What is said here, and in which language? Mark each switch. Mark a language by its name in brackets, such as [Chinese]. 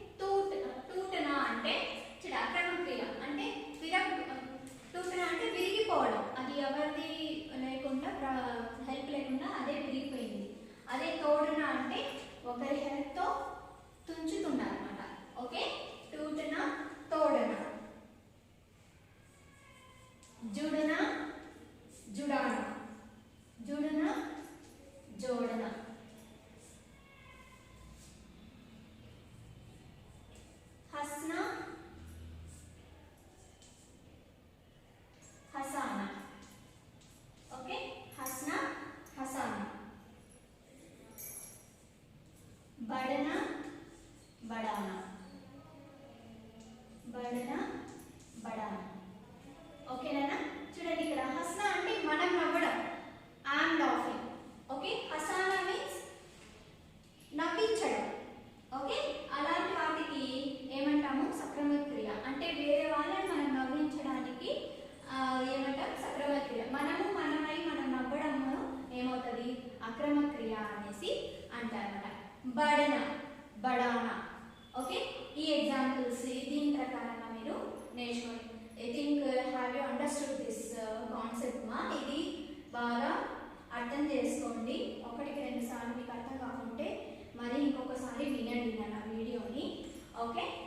[Telugu] टूटना అంటే ఆక్రమణ క్రియ అంటే టూటనా అంటే విరిగిపోవడం, అది ఎవరిది లేకుండా హెల్ప్ లేకుండా అదే విరిగిపోయింది. అదే తోడనా అంటే ఒకరి హెల్ప్ తో తుంచుతున్నారు అన్నమాట, ఓకే. టూటనా, తోడనా. [Hindi] जुड़ना, जुड़ाना, जुड़ना, जोड़ना. हंसना, हंसाना, ओके. हंसना, हंसाना. बढ़ना, बढ़ाना, बढ़ना, बढ़ाना. [Telugu] ఓకేనా? చూడండి ఇక్కడ హసనా అంటే మనం నవ్వడం, [English] I'm laughing, [Telugu] okay. హసానా means నవ్వించడం, okay. అలాంటి వాటికి ఏమంటాము? సక్రమ క్రియ. అంటే వేరే వాళ్ళని మనం నవ్వించడానికి ఏమంటాం? సక్రమ క్రియ. మనమై మనం నవ్వడము ఏమవుతుంది? అక్రమ క్రియ అనేసి అంటారన్నమాట. బడన, బడానా, ఓకే. ఈ ఎగ్జాంపుల్స్ దీని ప్రకారంగా మీరు నేర్చుకోండి. [English] I think have you understood this concept ma? [Telugu] ఇది బాగా అర్థం చేసుకోండి. ఒకటికి రెండు సార్లు మీకు అర్థం కాకుంటే మరి ఇంకొకసారి వినండి నా వీడియోని, ఓకే.